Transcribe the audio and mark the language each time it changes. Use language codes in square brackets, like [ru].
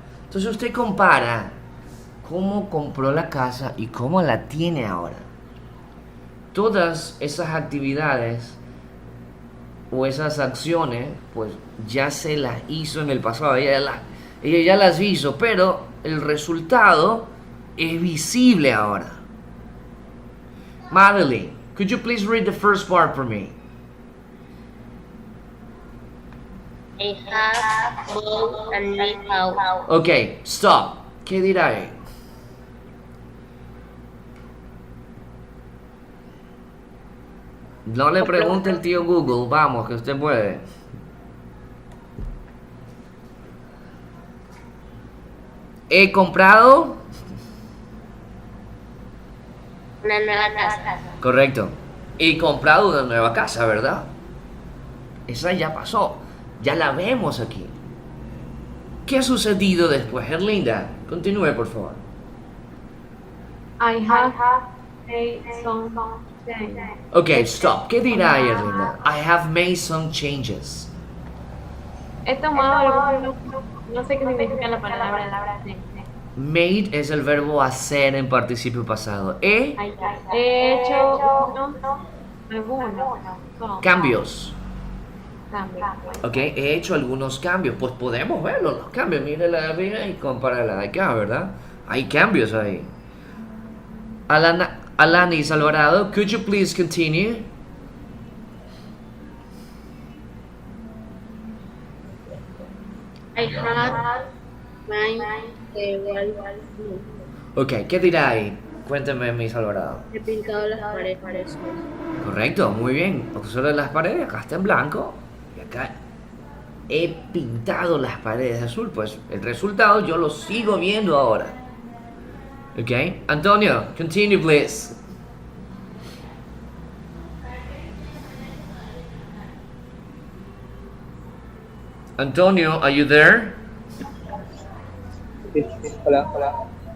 [es] Entonces usted compara cómo compró la casa y cómo la tiene ahora. Todas esas actividades o esas acciones, pues ya se las hizo en el pasado, ella ya las hizo, pero el resultado es visible ahora. [en] Madeline, could you please read the first part for me? I have bought a new house. Ok, stop. [es] ¿Qué dirá él? No le pregunte al tío Google, vamos, que usted puede. He comprado Una nueva casa. Correcto. y comprado una nueva casa, ¿verdad? Esa ya pasó, ya la vemos aquí. ¿Qué ha sucedido después, Erlinda? Continúe, por favor. [en] I have made some changes. Ok, stop. [es] ¿Qué dirá ahí, Erlinda? [en] I have made some changes. [es] He tomado no sé qué significa la palabra. Made es el verbo hacer en participio pasado. He hecho algunos Cambios. cambios. Ok, he hecho algunos cambios. Pues podemos verlo, los cambios. Mire la de arriba y compara la de acá, ¿verdad? Hay cambios ahí. [en] Alanis Alvarado, could you please continue? I have made several moves. [es] Ok, ¿qué dirá ahí? Cuénteme, Miss Alvarado. He pintado las paredes. Correcto, muy bien. Observa las paredes, acá está en blanco. Y acá he pintado las paredes de azul. Pues el resultado yo lo sigo viendo ahora. [en] Ok, Antonio, continue please. Antonio, are you there? [es] Hola.